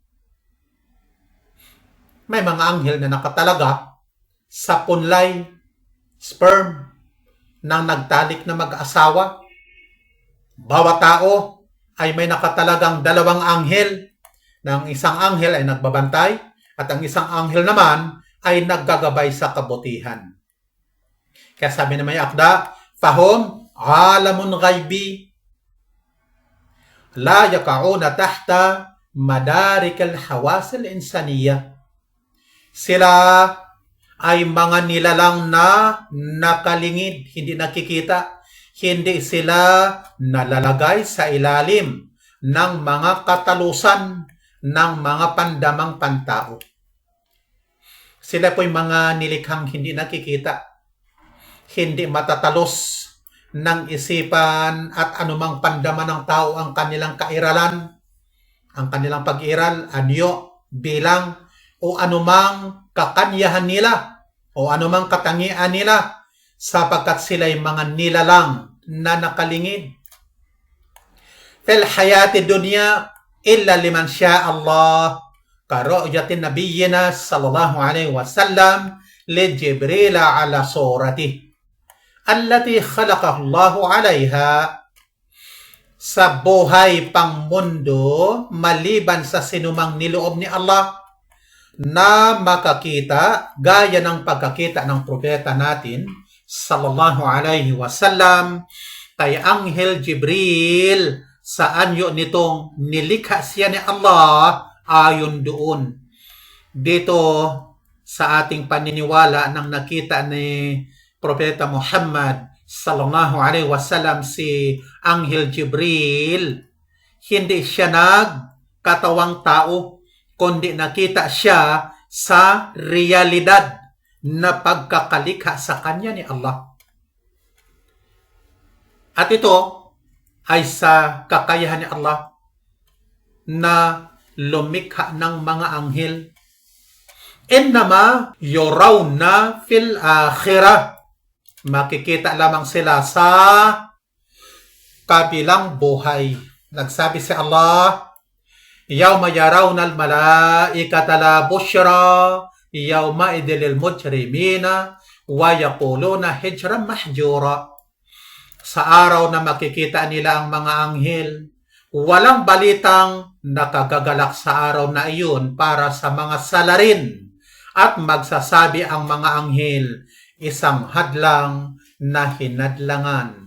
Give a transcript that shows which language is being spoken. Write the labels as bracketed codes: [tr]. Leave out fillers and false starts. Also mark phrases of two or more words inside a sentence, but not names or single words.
[tl] May mga anghel na nakatalaga sa punlay, sperm, ng nagtalik na mag-asawa. Bawat tao ay may nakatalagang 2 anghel. Ng isang anghel ay nagbabantay at ang isang anghel naman ay naggagabay sa kabutihan. Kaya sabi na may akda, [ar] فهم عالم غيبي لا يكونون تحت مدارك الحواس الإنسانية. [tl] Sila ay mga nilalang na nakalingid, hindi nakikita. Hindi sila nalalagay sa ilalim ng mga katalusan ng mga pandamang pantao. Sila po'y mga nilikhang hindi nakikita, hindi matatalos ng isipan at anumang pandama ng tao ang kanilang kairalan, ang kanilang pag-iral, anyo, bilang, o anumang kakanyahan nila, o anumang katangian nila, sapagkat sila'y mga nilalang na nakalingid. [ar] في الحياة الدنيا إلا لمن شاء الله كرؤية نبينا صلى الله عليه وسلم لجبريل على صورته التي خلقه الله عليها. [tl] Sa buhay pang mundo, maliban sa sinumang niloob ni Allah na makakita gaya ng pagkakita ng propeta natin [ar] صلى الله عليه وسلم [tl] kay Anghel Jibril, sa anyo nitong nilikha siya ni Allah ayon doon. Dito sa ating paniniwala nang nakita ni Propeta Muhammad [ar] صلى الله عليه وسلم [tl] si Anghel Jibril, hindi siya nagkatawang tao, kundi nakita siya sa realidad na pagkakalikha sa kanya ni Allah. At ito ay sa kakayahan ni Allah na lumikha ng mga anghel. [ar] إنما يرون في الآخرة. [tl] Makikita lamang sila sa kabilang buhay. Nagsabi si Allah, [ar] يوم يرون الملائكة لا بشرى يومئذ للمجرمين ويقولون حجرا محجورا. [tl] Sa araw na makikita nila ang mga anghel, walang balitang nakagagalak sa araw na iyon para sa mga salarin, at magsasabi ang mga anghel, isang hadlang na hinadlangan.